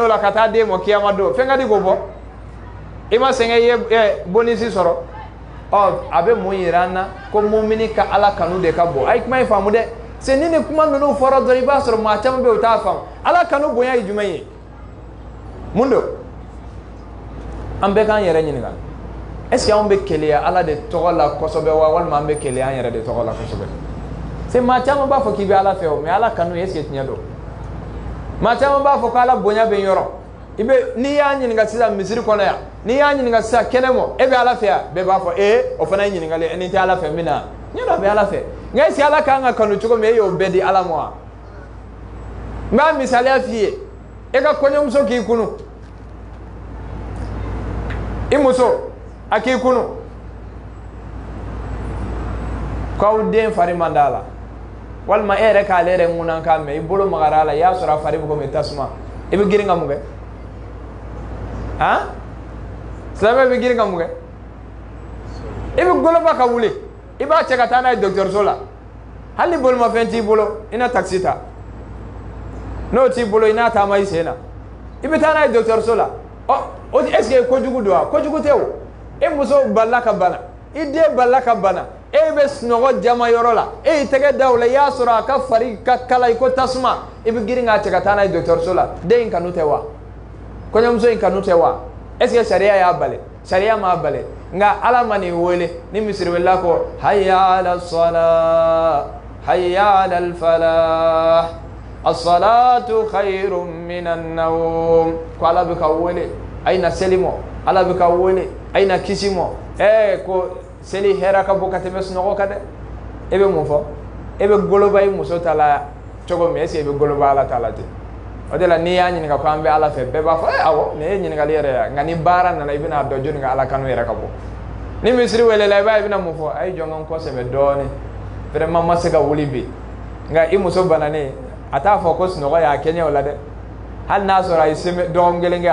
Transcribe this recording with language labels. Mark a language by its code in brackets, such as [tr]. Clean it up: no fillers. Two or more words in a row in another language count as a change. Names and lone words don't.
[bm] la ka taa d'e ma kiyama don fɛn ka di k'o bɔ i ma sɛgɛn i ye bonisi sɔrɔ a bɛ mun yira an na ko mumini ka ala kanu de ka bon a ye kuma in faamu dɛ c'est ni nin kuma ninnu fɔra dɔrɔn i b'a sɔrɔ maa caman bɛ yen u t'a faamu ala kanu bonya ye jumɛn ye mun don an bɛɛ k'an yɛrɛ ɲininka [fr] est ce que [bm] anw bɛ keleya ala de tɔgɔ la kosɛbɛ wa walima an bɛ keleya an yɛrɛ de tɔgɔ la kosɛbɛ c'est maa caman b'a fɔ k'i bɛ ala fɛ o mais ala kanu [fr] est ce que [bm] tiɲɛ don maa caman b'a fɔ ko ala bonya bɛ n yɔrɔ i bɛ n'i y'a ɲininka sisan misiri kɔnɔ yan n'i y'a ɲininka sisan kɛnɛ ma e bɛ ala fɛ yan bɛɛ b'a fɔ o fana ye ɲininkali ni tɛ ala fɛ n bɛ na n yɛrɛ bɛ ala fɛ nka [fr] est ce que [bm] ala kan ka kanu cogo min e y'o bɛɛ di ala ma wa n b'a misaliya f'i ye e ka kɔɲɔmuso k'i kunu i muso a k'i kunu k'aw den fari man d'a la walima e yɛrɛ k'ale yɛrɛ ŋunan k'a mɛn i bolo magara a la i y'a sɔrɔ a fari bɛ komi tasuma i bɛ girin ka mun kɛ silamɛ bɛ girin ka mun kɛ i bɛ goloba ka wuli i b'a cɛ ka taa n'a ye dɔgɔtɔrɔso la hali ni bolimafɛn t'i bolo i na takisi ta n'o t'i bolo i n'a taama i sen na i bɛ taa n'a ye dɔgɔtɔrɔso la o [fr] est ce que [bm] kojugu don wa kojugu tɛ o e muso balila ka bana i den balila ka bana e bɛ sunɔgɔ jama yɔrɔ la e y'i tɛgɛ da o la i y'a sɔrɔ a ka fari ka kala i ko tasuma i bɛ girin k'a cɛ ka taa n'a ye dɔgɔtɔrɔso la den in kanu tɛ wa kɔɲɔmuso in kanu tɛ wa [fr] est ce que [bm] sariya y'a bali sariya m'a bali nka ala ma nin wele ni misiri wulila ko [ar] حي على الصلاة حي على الفلاح الصلاة خير من النوم [bm] ko ala bɛ ka wele a ye na seli mɔ ala bɛ ka wele a ye na kisi mɔ ko seli hɛrɛ ka bon ka tɛmɛ sunɔgɔ kan dɛ e bɛ mun fɔ e bɛ goloba i muso ta la cogo min [fr] est ce que [bm] e bɛ goloba ala ta la ten o de la n'i y'a ɲininka ko an bɛ ala fɛ bɛɛ b'a fɔ awɔ nin ye ɲininkali yɛrɛ ye nka ni baara nana i bɛna dɔn jɔnni ka ala kanu yɛrɛ ka bɔ ni misiri welela i b'a ye i bɛna mun fɔ a ye jɔn ka n kɔsɛbɛ dɔɔnin vraiment ma se ka wuli bi nka i muso bananen a t'a fɔ ko sunɔgɔ y'a kɛɲɛ o la dɛ hali n'a sɔrɔ a ye dɔgɔkun kelen kɛ